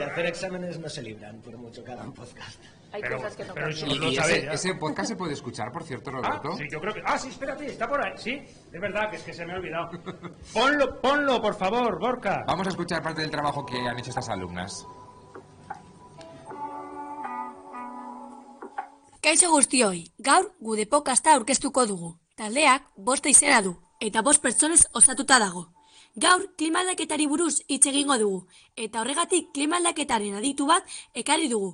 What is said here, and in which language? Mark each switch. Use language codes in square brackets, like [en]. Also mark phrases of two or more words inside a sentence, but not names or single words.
[es] de hacer exámenes no se libran, por mucho que hagan podcast. Hay cosas que no pero cambian. eso lo ¿Y sabéis ya. ese podcast se puede escuchar, por cierto, Roberto? Sí, yo creo que... sí, espérate, está por ahí. Sí, es verdad, que es que se me ha olvidado. Ponlo, por favor, Gorka. Vamos a escuchar parte del trabajo que han hecho estas alumnas. [eu] Kaixo guztioi, gaur gude podcasta aurkeztuko dugu. Taldeak 5 izena du, eta 5 pertsonez osatuta dago. Gaur klima aldaketari buruz hitz egingo dugu, eta horregatik klima aldaketaren aditu bat ekarri dugu.